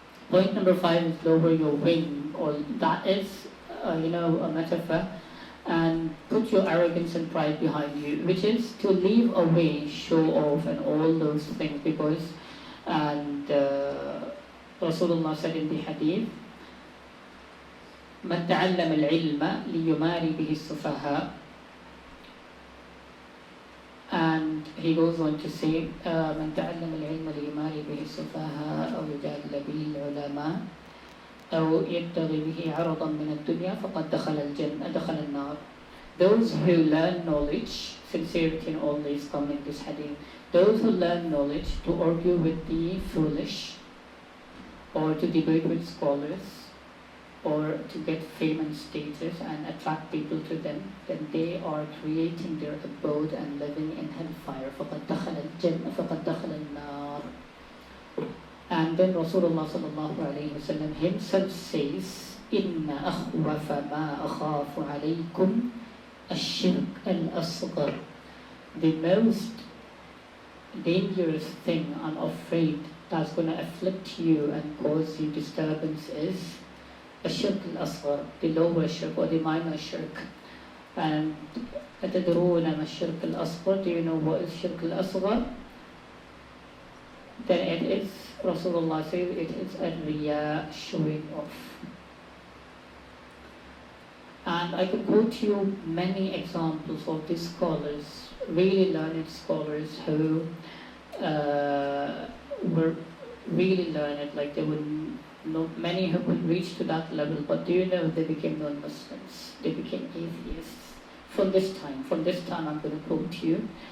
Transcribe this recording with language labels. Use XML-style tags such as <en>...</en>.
<en>Point number 5 is lower your wing, or that is a metaphor, and put your arrogance and pride behind you, which is to leave away, show off, and all those things. Because, and Rasulullah said in the hadith,</en> <ar>مَنْ تَعَلَّمَ الْعِلْمَ لِيُمَارِ بِهِ السُّفَهَاء.</ar> <en>And he goes on to say,</en> <ar>مَنْ تَعَلَّمَ الْعِلْمَ لِيُمَارِ بِهِ السُّفَهَاء أَوْ يُجَادِلَ بِهِ الْعُلَمَاء أو يبتغي به عرضا من الدنيا فقد دخل النار.</ar> <en>Those who learn knowledge, sincerity in all these come in this hadith. Those who learn knowledge to argue with the foolish, or to debate with scholars, or to get fame and status and attract people to them, then they are creating their abode and living in hellfire.</en> <ar>فقد دخل النار.</ar> <en>And then Rasulullah sallallahu alayhi wa sallam himself says,</en> <ar>إِنَّ أَخْوَفَ مَا أَخَافُ عَلَيْكُمْ الشِّرْكَ الْأَصْغَرُ.</ar> <en>The most dangerous thing I'm afraid that's going to afflict you and cause you disturbance is</en> <ar>الشِّرْكَ الْأَصْغَرُ,</ar> <en>the lower shirk or the minor shirk. And</en> <ar>أَتَدْرُونَ مَا الشِّرْكَ الْأَصْغَرُ?</ar> <en>Do you know what is shirk al-asghar? Then it is, Rasulullah says, it is a riya, showing off. And I could quote you many examples of these scholars, really learned scholars who were really learned, like they would know, many who could reach to that level, but do you know they became non-Muslims, they became atheists. From this time I'm going to quote you</en>